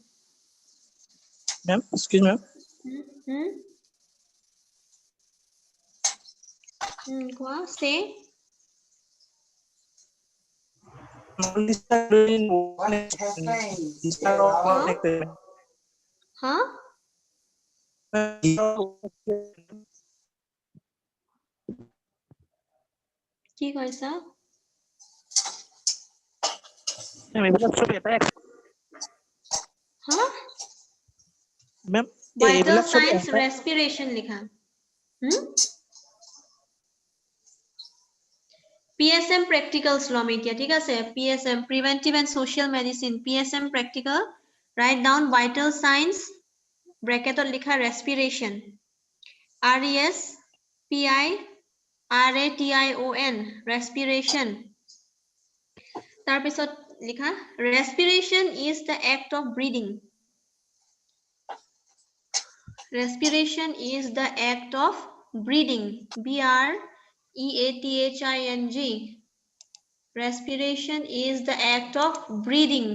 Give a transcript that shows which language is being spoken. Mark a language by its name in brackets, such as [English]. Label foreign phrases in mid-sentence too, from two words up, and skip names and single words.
[English] Ma'am, excuse me. What? Say. Only start doing one start of Huh? one experiment. [Assamese] Huh? কি কৈছা? Ma'am, এইবিলাক চব এটা Huh? [English] Ma'am, Vital [Assamese] এইবিলাক চব [English] signs, [Assamese] এটা respiration লিখা. [English] PSM practicals [Assamese] লম এতিয়া, ঠিক আছে? [English] PSM, preventive and social medicine. PSM practical. Write down vital signs. [Assamese] Bracket লিখা respiration. [English] RESPIRATION. Respiration. [Assamese] তাৰপিছত লিখা [English] respiration is the act of breathing. Respiration is the act of breathing. BREATHING. Respiration is the act of breathing.